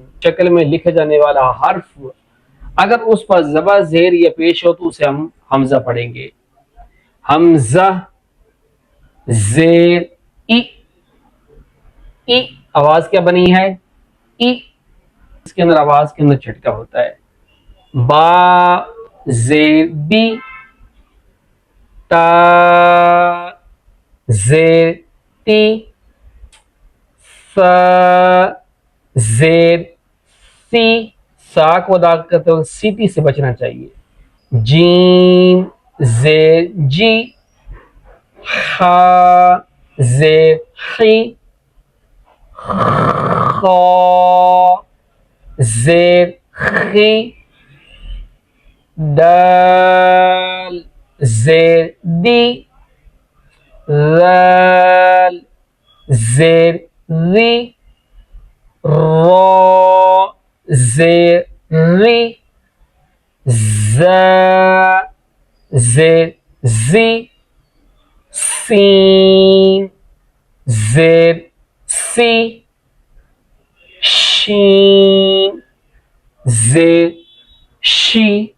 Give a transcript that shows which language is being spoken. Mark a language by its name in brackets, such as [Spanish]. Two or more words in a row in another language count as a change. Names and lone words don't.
[Urdu] شکل میں لکھے جانے والا حرف اگر اس پر زبر زیر یا پیش ہو تو اسے ہم حمزہ پڑھیں گے۔ حمزہ زیر ای، ای آواز کیا بنی ہے؟ ای، اس کے اندر آواز کے اندر جھٹکا ہوتا ہے۔ با زیر بی، تا زیر تی، سا زیر سی، سا کو ادا کرتے ہوئے سیٹی سے بچنا چاہیے۔ جیم زیر جی، خا زیر خی، خا زیر خی، دال زیر دی، ذال زیر ری، را زیر ری، زا زیر زی، سین زیر سی، شین زیر شی،